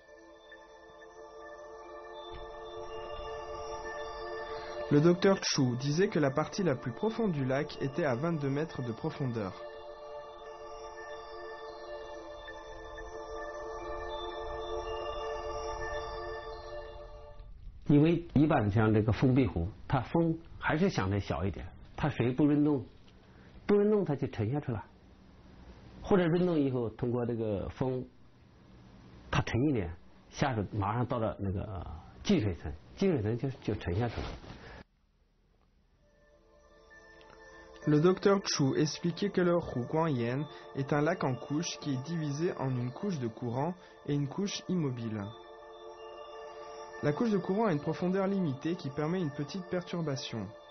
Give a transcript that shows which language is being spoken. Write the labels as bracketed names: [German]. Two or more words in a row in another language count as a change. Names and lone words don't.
[French] Le docteur Chu disait que la partie la plus profonde du lac était à 22 mètres de profondeur. Parce que, [Chinese] 一般像这个封闭湖，它风还是相对小一点，它水不润动，它就沉下去了，或者润动以后通过这个风，它沉一点，下去马上到了那个积水层，积水层就沉下去了。 [French] Le docteur Chu expliquait que le Huguangyan est un lac en couches qui est divisé en une couche de courant et une couche immobile. La couche de courant a une profondeur limitée qui permet une petite perturbation.